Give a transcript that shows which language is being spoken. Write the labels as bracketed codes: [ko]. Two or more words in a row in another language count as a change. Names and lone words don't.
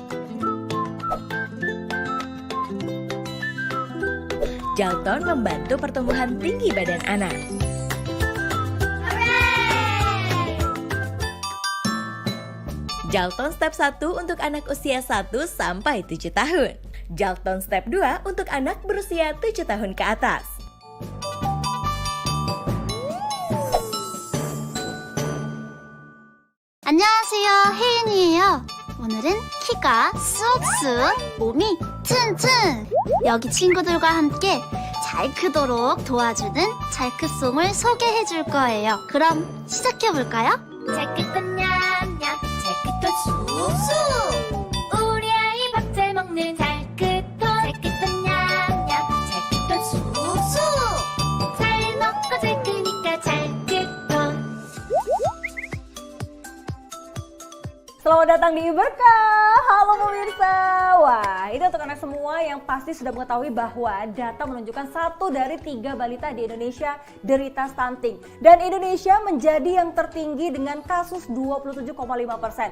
[id] Jalkton membantu pertumbuhan tinggi badan anak. Jalkton Step 1 untuk anak usia 1 sampai 7 tahun. Jalkton Step 2 untuk anak berusia 7 tahun ke atas. [ko] 안녕하세요, 혜인이에요. 오늘은 키가 쑥쑥, 몸이 튼튼. 여기 친구들과 함께 잘 크도록 도와주는 잘크송을 소개해 줄 거예요. 그럼 시작해 볼까요? 잘 크던 냠냠, 잘 크던 쑥쑥. 우리 아이 밥 잘 먹는 잘 크던, 잘 크던 냠냠, 잘 크던 쑥쑥. 잘 먹고 잘 크니까 잘 크던. [id] Selamat datang di Berkah. Halo pemirsa. Wah, ini untuk anak semua yang pasti sudah mengetahui bahwa data menunjukkan 1 dari 3 balita di Indonesia derita stunting. Dan Indonesia menjadi yang tertinggi dengan kasus 27,5%.